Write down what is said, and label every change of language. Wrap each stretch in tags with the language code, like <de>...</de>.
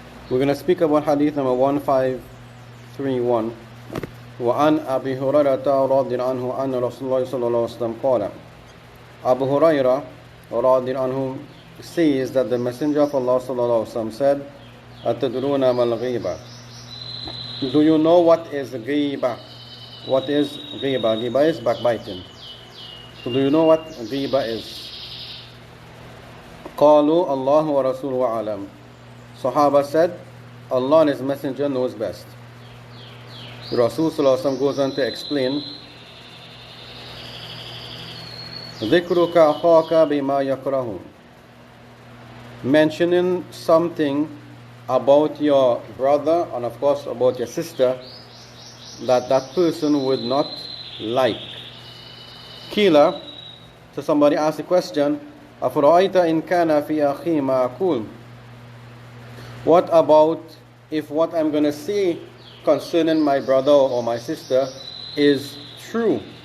<en>We're going to speak about hadith number 1531.</en> <ar>وعن أبي هريرة رضي الله عنه أن رسول الله صلى الله عليه وسلم قال.</ar> <en>Abu Hurairah</en> <ar>رضي الله عنه</ar> <en>says that the Messenger of Allah</en> <ar>صلى الله عليه وسلم</ar> <en>said,</en> <ar>أتدرون ما الغيبة?</ar> <en>Do you know what is Ghibah? What is Ghibah? Ghibah is backbiting. So do you know what Ghibah is?</en> <ar>قالوا الله ورسوله أعلم.</ar> <en>Sahaba said, Allah and His Messenger knows best. Rasul Sallallahu Alaihi Wasallam goes on to explain,</en> <ar>ذِكْرُكَ أَخَاكَ بِمَا يَكْرَهُ.</ar> <en>Mentioning something about your brother and of course about your sister that person would not like. Kila, so somebody asked the question,</en> <ar>أَفْرَأَيْتَ إِنْ كَانَ فِي أَخِي مَا أَقُولُ.</ar> <en>What about if what I'm going to say concerning my brother or my sister is true?</en>